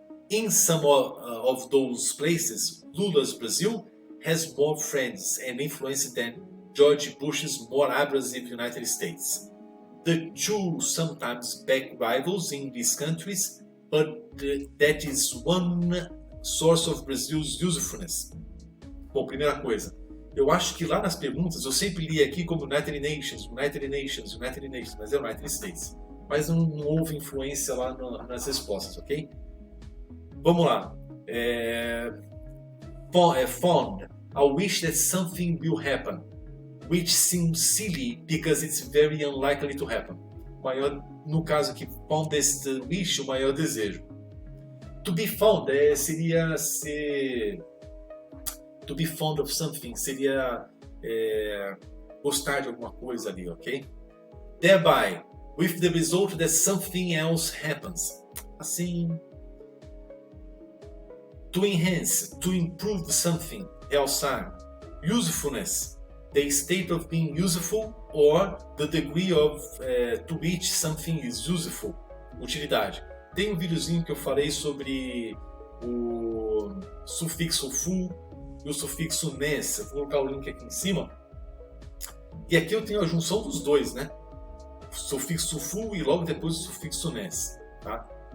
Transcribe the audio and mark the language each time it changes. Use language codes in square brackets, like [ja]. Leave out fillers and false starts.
[en] In some of those places, Lula's Brazil has more friends and influence than George Bush's more abrasive United States. The two sometimes back rivals in these countries, but that is one source of Brazil's usefulness. [pt] Bom, primeira coisa, eu acho que lá nas perguntas eu sempre li aqui como United Nations, mas é United States. Mas não houve influência lá nas respostas, ok? Vamos lá. [en] Fond, I wish that something will happen, which seems silly because it's very unlikely to happen. [pt] Maior, no caso aqui, fondest wish, o maior desejo. To be fond seria ser... [en] To be fond of something [pt] seria gostar de alguma coisa ali, ok? [en] Thereby, with the result that something else happens. [pt] Assim... [en] To enhance, to improve something, [pt] realçar. [en] Usefulness, the state of being useful or the degree of to which something is useful. [pt] Utilidade. Tem um videozinho que eu falei sobre o sufixo fu e o sufixo nes. Eu vou colocar o link aqui em cima. E aqui eu tenho a junção dos dois, né? O sufixo fu e logo depois o sufixo nes. Tá?